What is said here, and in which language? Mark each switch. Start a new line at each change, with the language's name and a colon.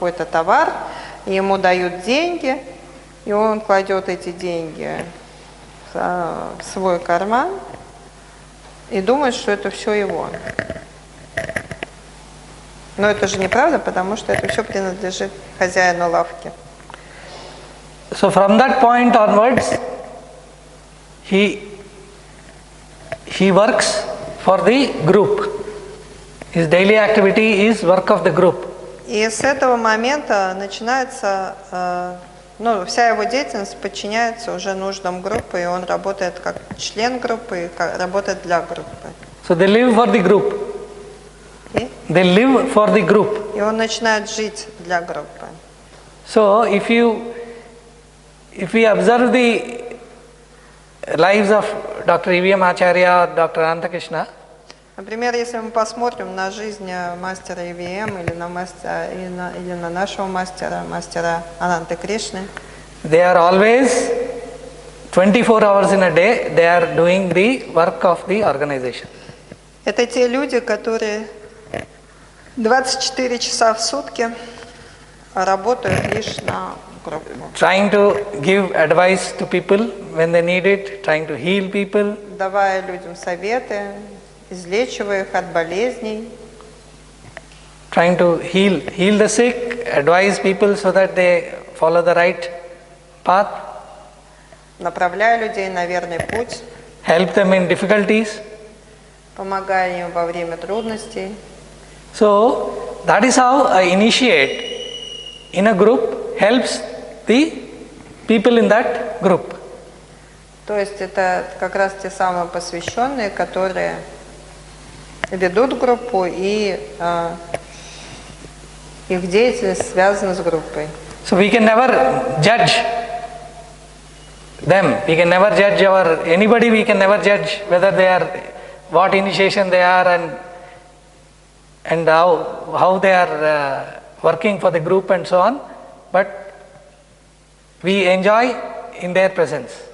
Russian: товар, и ему дают деньги, и он кладет эти деньги в свой карман и думает, что это все его. Но это же неправда, потому что это все принадлежит хозяину лавки.
English: So from that point onwards, he works for the group. His daily activity is work of the group.
Russian: И с этого момента начинается, вся его деятельность подчиняется уже нуждам группы, и он работает как член группы, и работает для группы.
English: So they live for the group.
Russian: И,
English: They live for the group.
Russian: и он начинает жить для группы.
English: So if we observe the lives of Dr. E.V.M. Acharya or Dr. Anantakrishna,
Russian: Например, если мы посмотрим на жизнь мастера ИВМ или на нашего мастера Ананты Кришны,
English: they are always 24 hours in a day, they are doing the work of the organization.
Russian: это те люди, которые 24 часа в сутки работают лишь на группу.
English: Trying to give advice to people when they need it, trying to heal people,
Russian: Давая людям советы, излечивая их от болезней,
English: trying to heal the sick, advise people so that they follow the right path,
Russian: направляя людей на верный путь,
English: help them in difficulties.
Russian: помогая им во время трудностей.
English: So that is how I initiate in a group helps the people in that group.
Russian: То есть это как раз те самые посвященные, которые ведут группу, и их деятельность связана с группой.
English: So we can never judge them. We can never judge anybody. We can never judge whether they are, what initiation they are, and how they are working for the group and so on. But we enjoy in their presence.